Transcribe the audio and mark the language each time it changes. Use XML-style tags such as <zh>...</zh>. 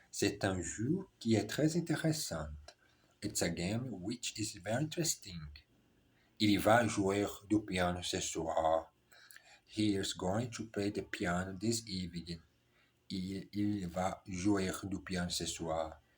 <fr>C'est un jeu qui est très intéressant.</fr> <en>It's a game which is very interesting.</en> <fr>Il va jouer du piano ce soir.</fr> <en>He is going to play the piano this evening.</en> <fr>Il va jouer du piano ce soir.</fr>